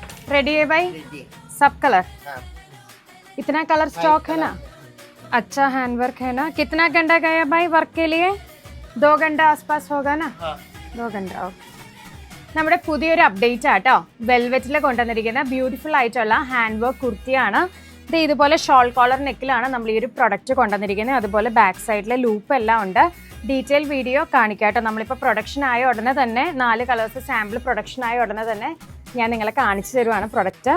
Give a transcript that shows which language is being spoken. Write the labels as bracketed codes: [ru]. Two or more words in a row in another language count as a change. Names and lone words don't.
[hi] रेडी है भाई? सब कलर? इतना कलर स्टॉक है ना? अच्छा [en] hand work [hi] है ना? कितना घंटा गया भाई वर्क के लिए? 2 घंटा आसपास होगा ना? 2 घंटा. [ml] ഓക്കെ. നമ്മുടെ പുതിയൊരു അപ്ഡേറ്റ് ആട്ടോ. വെൽവെറ്റിൽ കൊണ്ടുവന്നിരിക്കുന്ന ബ്യൂട്ടിഫുൾ ആയിട്ടുള്ള [en] hand work [ml] കുർത്തിയാണ്. ഇത് ഇതുപോലെ [en] shawl collar [ml] നെക്കിലാണ് നമ്മൾ ഈ ഒരു പ്രൊഡക്റ്റ് കൊണ്ടുവന്നിരിക്കുന്നത്. അതുപോലെ ബാക്ക് സൈഡിലെ ലൂപ്പ് എല്ലാം ഉണ്ട്. [en] detail video [ml] കാണിക്കാട്ടോ. നമ്മളിപ്പോൾ പ്രൊഡക്ഷൻ ആയ ഉടനെ തന്നെ [en] 4 colours sample production [ml] ആയ ഉടനെ തന്നെ ഞാൻ നിങ്ങളെ കാണിച്ചു തരുവാണ് പ്രൊഡക്റ്റ്.